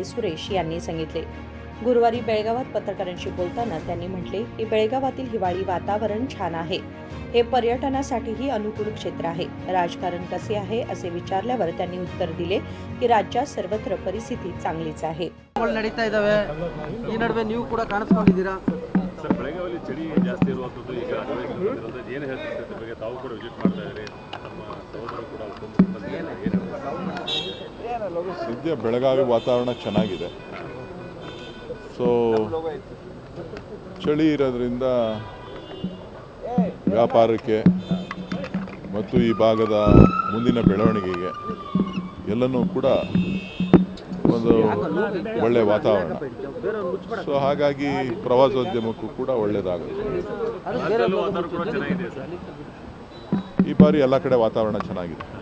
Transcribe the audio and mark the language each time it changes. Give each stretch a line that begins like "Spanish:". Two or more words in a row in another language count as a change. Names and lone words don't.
Marathi: सुरेश यांनी सांगितले। गुरुवारी बेळगावात पत्रकारांशी बोलताना त्यांनी म्हटले की बेळगावातील हिवाळी वातावरण छान आहे। हे पर्यटनासाठीही अनुकूल क्षेत्र आहे। राजकारण कसे आहे असे विचारल्यावर त्यांनी उत्तर दिले की राज्यात सर्वत्र परिस्थिती चांगलीच आहे।
Kannada: ನಡೀತಾ ಇದಾವೆ ಈ ನಡುವೆ ನೀವು ಕೂಡ ಕಾಣಿಸ್ಕೊಂಡಿದ್ದೀರಾ ಸರ್ ಬೆಳಗಾವಿಯಲ್ಲಿ ಚಳಿ ಜಾಸ್ತಿ ಇರುವಂಥದ್ದು ಈಗ ಅನ್ವಯಿಸಿರೋದು ಏನು ಹೇಳ್ತಾರೆ ಸರ್ ಬಗ್ಗೆ ತಾವು ಕೂಡ ವಿಸಿಟ್ ಮಾಡ್ತಾ ಇದ್ದೀರಿ ನಮ್ಮ ಸಹೋದರರು ಕೂಡ ಸದ್ಯ ಬೆಳಗಾವಿ ವಾತಾವರಣ ಚೆನ್ನಾಗಿದೆ ಸೊ ಚಳಿ ಇರೋದ್ರಿಂದ ವ್ಯಾಪಾರಕ್ಕೆ ಮತ್ತು ಈ ಭಾಗದ ಮುಂದಿನ ಬೆಳವಣಿಗೆಗೆ ಎಲ್ಲನೂ ಕೂಡ ಒಂದು ಒಳ್ಳೆಯ ವಾತಾವರಣ ಸೊ ಹಾಗಾಗಿ ಪ್ರವಾಸೋದ್ಯಮಕ್ಕೂ ಕೂಡ ಒಳ್ಳೆಯದಾಗುತ್ತೆ ಈ ಬಾರಿ ಎಲ್ಲ ಕಡೆ ವಾತಾವರಣ ಚೆನ್ನಾಗಿದೆ।